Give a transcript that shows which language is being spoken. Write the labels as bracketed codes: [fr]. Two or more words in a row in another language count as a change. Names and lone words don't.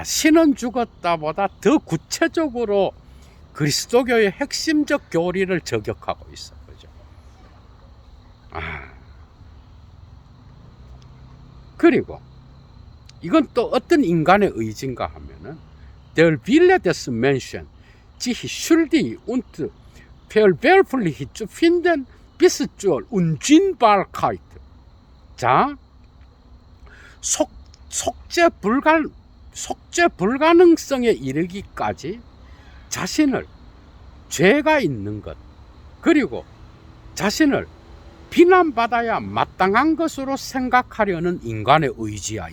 [ko] 신은 죽었다 보다 더 구체적으로 그리스도교의 핵심적 교리를 저격하고 있어. 그죠? 그리고 이건 또 어떤 인간의 의지인가 하면은 [de] Der Wille des Menschen, sich schuldig und verwerflich zu finden bis zur Unsinnbarkeit. [ko] 자, 속죄 불가능성에 이르기까지 자신을 죄가 있는 것, 그리고 자신을 비난받아야 마땅한 것으로 생각하려는 인간의 의지야.